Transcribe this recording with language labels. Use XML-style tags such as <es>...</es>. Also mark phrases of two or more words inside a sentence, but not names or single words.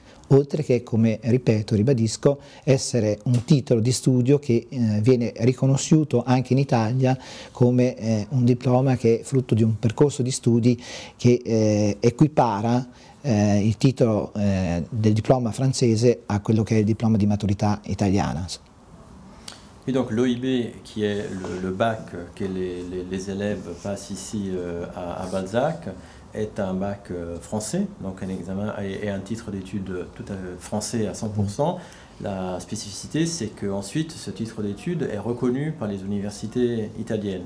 <it>Oltre che, come ripeto, ribadisco, essere un titolo di studio che viene riconosciuto anche in Italia come un diploma che è frutto di un percorso di studi che equipara il titolo del diploma francese a quello che è il diploma di maturità italiana.</it> <fr>Et donc l'OIB, qui est le bac que les élèves passent ici à Balzac, est un bac français, donc un examen et un titre d'études tout à fait français à 100%. La spécificité, c'est qu'ensuite, ce titre d'études est reconnu par les universités italiennes.</fr>